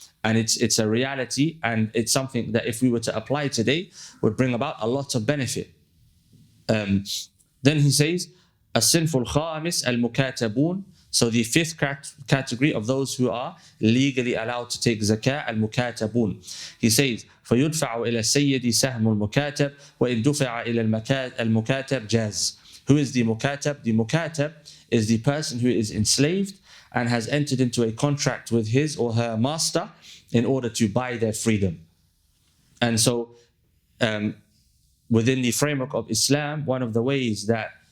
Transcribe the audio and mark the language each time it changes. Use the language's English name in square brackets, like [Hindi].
[English] And it's a reality, and it's something that if we were to apply today would bring about a lot of benefit. Then he says, [Arabic] الصنف الخامس المكاتبون. [English] So the fifth category of those who are legally allowed to take zakah, المكاتبون. He says, [Arabic] فيدفع إلى السيد سهم المكاتب وإن دفع إلى المكاتب جاز. [English] Who is the mukatab? The mukatab is the person who is enslaved and has entered into a contract with his or her master in order to buy their freedom. And so within the framework of Islam, one of the ways that